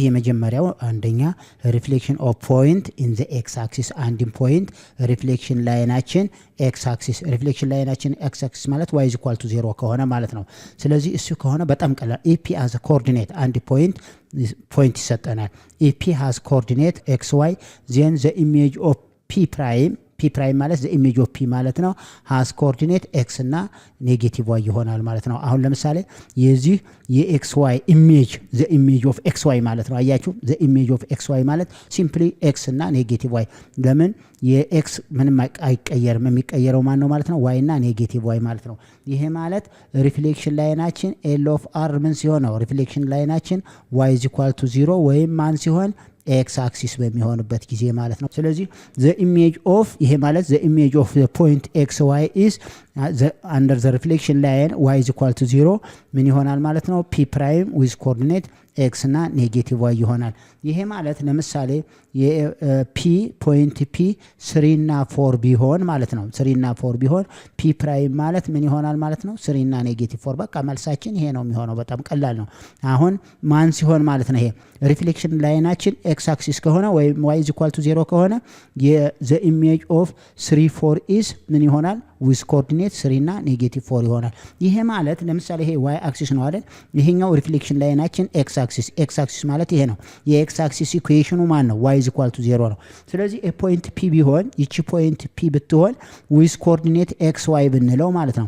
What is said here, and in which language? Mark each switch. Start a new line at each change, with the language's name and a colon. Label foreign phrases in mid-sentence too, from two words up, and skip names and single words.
Amharic: የመጀመሪያው አንደኛ
English: reflection of point in the x axis
Amharic: አንድን
English: point reflection line x axis reflection line x axis
Amharic: ማለት y = 0 ከሆነ ማለት ነው። ስለዚህ እሱ ከሆነ በጣም ቀላል
English: if P as coordinate
Amharic: አንድ ፖይንት ይሰጠናል።
English: if P has coordinate x y then the image of P prime p prime
Amharic: ማለት
English: the image of p
Amharic: ማለት ነው
English: has coordinate x
Amharic: እና
English: negative y
Amharic: ይሆናል ማለት ነው። አሁን ለምሳሌ የዚህ የxy ኢሜጅ
English: the image of xy
Amharic: ማለት ነው። አያችሁ
English: the image of xy ማለት simply x
Amharic: እና
English: negative y
Amharic: ለምን የx ምንም አይቀየርም የሚቀየረው ማን ነው ማለት ነው y እና
English: negative y
Amharic: ማለት ነው። ይሄ ማለት
English: reflection line L of r
Amharic: ምን ሲሆን ነው
English: reflection line y = 0
Amharic: ወይም ማን ሲሆን
English: x axis
Amharic: በሚሆንበት ጊዜ ማለት ነው። ስለዚህ
English: the image of
Amharic: ይሄ ማለት
English: the image of the point xy is under the reflection line y = 0
Amharic: ምን ይሆናል ማለት ነው
English: p prime with coordinate x
Amharic: እና
English: negative y
Amharic: ይሆናል። ይሄ ማለት ለምሳሌ የp ፖይንት p 3 እና 4 ቢሆን ማለት ነው 3 እና 4 ቢሆን
English: p prime
Amharic: ማለት ምን ይሆናል ማለት ነው 3 እና
English: negative 4
Amharic: በቃ መልሳችን ይሄ ነው የሚሆነው። በጣም ቀላል ነው። አሁን ማን ሲሆን ማለት ነው ይሄ
English: reflection line x axis
Amharic: ከሆነ ወይ y = 0 ከሆነ
English: the image of 3 4 is
Amharic: ምን ይሆናል
English: with coordinate
Amharic: 3 እና
English: negative 4
Amharic: ይሆናል። ይሄ ማለት ለምሳሌ ይሄ
English: y axis
Amharic: ነው አይደል ይሄኛው
English: reflection line x axis
Amharic: ማለት ይሄ ነው። የ
English: x axis equation
Amharic: ማን ነው y = 0 ነው። ስለዚህ ፖይንት p ቢሆን ይቺ ፖይንት p ብትሆን
English: with coordinate xy
Amharic: ብንለው ማለት ነው።